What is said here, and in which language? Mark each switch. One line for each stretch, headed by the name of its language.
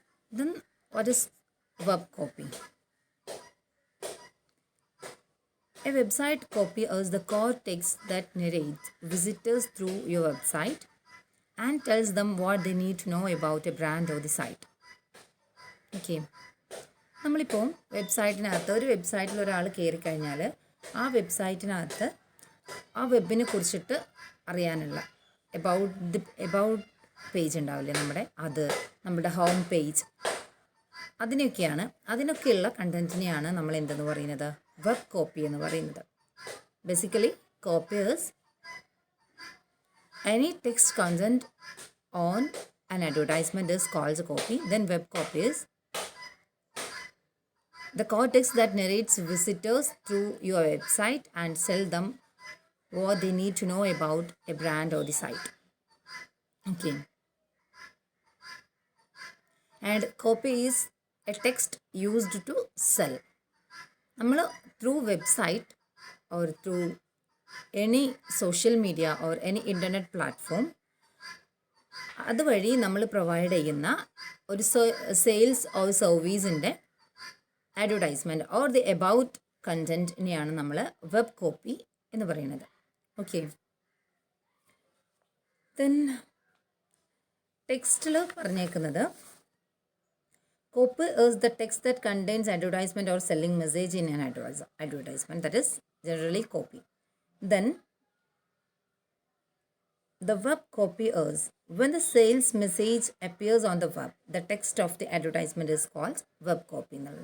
English: Then, what is web copy? A website copy is the core text that narrates visitors through your website and tells them what they need to know about a brand or the site. Okay.
Malayalam: നമ്മളിപ്പോൾ വെബ്സൈറ്റിനകത്ത് ഒരു വെബ്സൈറ്റിൽ ഒരാൾ കയറി കഴിഞ്ഞാൽ ആ വെബ്സൈറ്റിനകത്ത് ആ വെബിനെ കുറിച്ചിട്ട് അറിയാനുള്ള എബൌട്ട് പേജ് ഉണ്ടാവില്ലേ നമ്മുടെ ഹോം പേജ് അതിനൊക്കെയുള്ള കണ്ടൻറ്റിനെയാണ് നമ്മൾ എന്തെന്ന് പറയുന്നത്, വെബ് കോപ്പി എന്ന് പറയുന്നത്.
English: Basically copy is any text content on an advertisement is called a copy. Then web copy is the core text that narrates visitors through your website and tell them what they need to know about a brand or the site. Okay. And copy is a text used to sell.
Malayalam: നമ്മൾ through website
English: or through any social media or any internet platform
Malayalam: അതുവഴി നമ്മൾ provide ചെയ്യുന്ന ഒരു sales or സർവീസിൻ്റെ advertisement or the about കണ്ടൻറ്റിനെയാണ് നമ്മൾ web copy എന്ന് പറയുന്നത്. Okay. Then ടെക്സ്റ്റിൽ പറഞ്ഞേക്കുന്നത്
English: copy is the text that contains advertisement or selling message in an advertisement. That is generally copy. Then the web copy is when the sales message appears on the web, the text of the advertisement is called web copy.